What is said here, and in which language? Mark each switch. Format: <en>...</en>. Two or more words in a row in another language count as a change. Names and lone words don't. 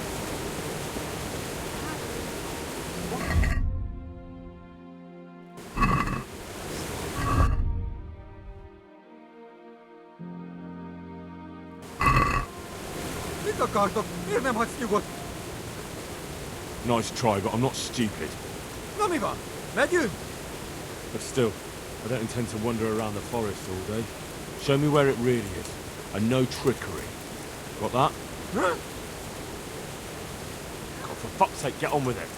<hu>Mit akartok? Miért nem hagysz nyugodt?</hu> <en>Nice try, but I'm not stupid.</en> <hu>Na mi van? Megyünk?</hu> <en>But still, I don't intend to wander around the forest all day. Show me where it really is, and no trickery. Got that? Huh? God, for fuck's sake, get on with it.</en>